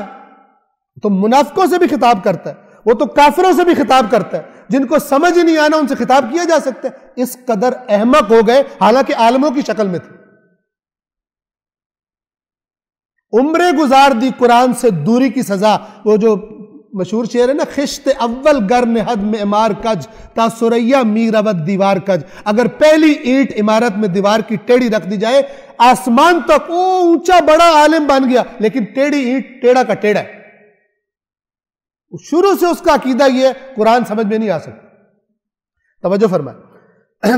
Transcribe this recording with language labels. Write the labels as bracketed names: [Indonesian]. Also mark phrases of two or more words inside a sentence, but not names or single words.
[Urdu] تو منافقوں سے بھی خطاب کرتا ہے، وہ تو کافروں سے بھی خطاب کرتا ہے، جن کو سمجھ ہی نہیں آنا ان سے خطاب کیا جا سکتا ہے۔ اس قدر احمق ہو گئے، حالانکہ عالموں کی شکل میں تھے۔ عمریں گزار دی قرآن سے دوری کی سزا، وہ جو مشہور شعر ہے نا، [Persian] خشت اول گر نہد معمار کج تا سریا می رود دیوار کج۔ [Urdu] اگر پہلی اینٹ عمارت میں دیوار کی ٹیڑھی رکھ دی جائے، آسمان تک اونچا بڑا عالم بن گیا، لیکن ٹیڑھی اینٹ ٹیڑھا کا ٹیڑھا ہے۔ شروع سے اس کا عقیدہ یہ ہے قرآن سمجھ میں نہیں آ سکتا. توجہ فرمائیں.